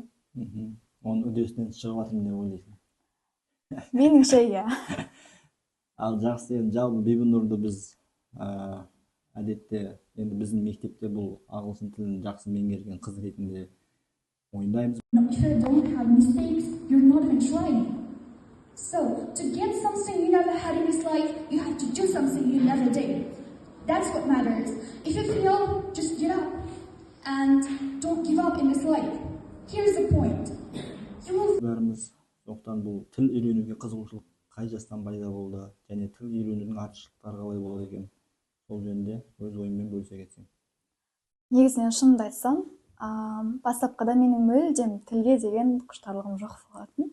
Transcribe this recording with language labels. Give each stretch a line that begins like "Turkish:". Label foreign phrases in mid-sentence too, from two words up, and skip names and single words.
Kazakh: Оның үдесінен шығып жатырмын деп ойлайсың? Меніңше, иә. Ал жақсы, енді жалпы Бибинурды біз әдетте, енді біздің мектепте бұл ағылшын тілін жақсы меңгерген қыз ретінде мойындаймыз.
English: If you don't have mistakes, you're not even trying. So, to get something you never had in this life, you have to do something you never did. That's what matters. If you fail, just get up. And don't give up in this life. Here's the point.
Kazakh: Бәріміз соқтан бұл тіл үйренуге қызығушылық қай жастан пайда болды, және тіл үйренудің артықшылықтары қалай болады екен, сол жөнінде өз ойыммен бөлісе кетсең. Негізінен шынымды айтсам, бастапқыда менің мүлдем тілге деген құштарлығым жоқ болатын.